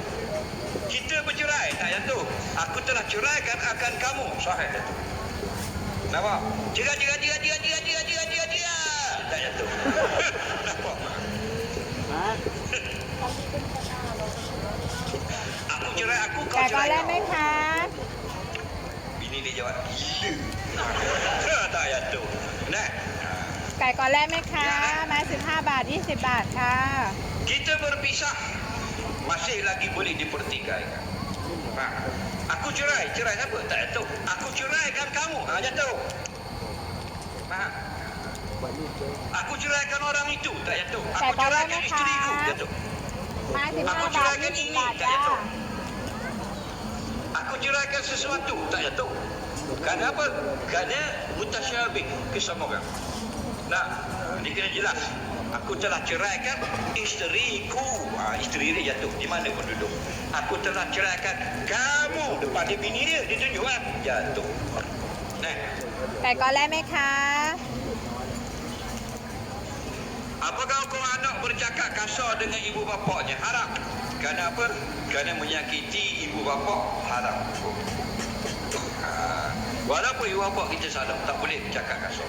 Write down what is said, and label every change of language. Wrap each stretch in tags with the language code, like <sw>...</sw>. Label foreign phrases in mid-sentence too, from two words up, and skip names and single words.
<ms>Kita bercerai, tak jatuh. Aku telah ceraikan akan kamu, sahih jatuh. Nampak? Dia. Tak jatuh. Nampak? Aku cerai aku, kau</ms> <th>ไก่ก่อน</th> <ms>cerai</ms> <th>เลยไหม</th> <ms>kau.</ms> <th>คะ</th> <ms>Bini dia jawab, gila. Tak jatuh. Nah.</ms> <th>ไก่ก่อนเลยไหมคะไม้15 บาท 20 บาทค่ะ</th> <ms>Kita berpisah masih lagi boleh dipertikaikan. Aku cerai siapa? Tak jatuh. Aku ceraikan kamu, jatuh. Faham? Aku ceraikan orang itu, tak jatuh. Aku ceraikan isteriku, jatuh.</ms> <th>ไม้</th> <ms>Aku</ms> <th>15 บาท</th> <ms>ceraikan 20 ini,</ms> <th>บาท</th> <ms>tak</ms> <th>จ้า</th> <ms>jatuh. Aku ceraikan sesuatu, tak jatuh. Kenapa? Kerana mutasyabih kesamaan. Nah, ini kena jelas. Aku telah ceraikan isteriku. Isteri dia jatuh. Di mana pun duduk. Aku telah ceraikan kamu. Depan dia bini dia. Dia tunjuk kan? Jatuh. Nah.</ms> <th>ไก่ก่อนเลยไหมคะ</th> <ms>Apakah hukum anak bercakap kasar dengan ibu bapaknya? Haram. Kerana apa? Kerana menyakiti ibu bapa haram. Walaupun ibu bapa kita salah, tak boleh bercakap kasar.</ms>